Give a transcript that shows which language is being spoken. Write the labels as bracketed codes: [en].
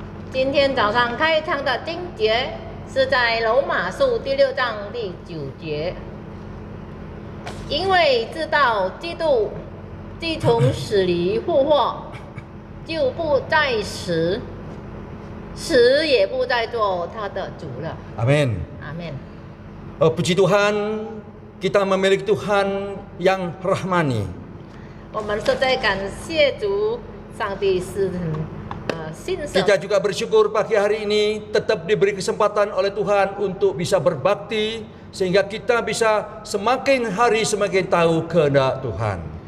[zh] 今天早上开场的经节是在罗马书第6章第9节，因为知道基督既从死里复活，就不再死，死也不再做他的主了。 [id] Amin. [zh] 阿门。 [id] Puji Tuhan, kita memiliki Tuhan yang rahmani. [zh] 我们实在感谢主，上帝是很信守。 [id] Kita juga bersyukur pagi hari ini tetap diberi kesempatan oleh Tuhan untuk bisa berbakti sehingga kita bisa semakin hari semakin tahu kehendak Tuhan.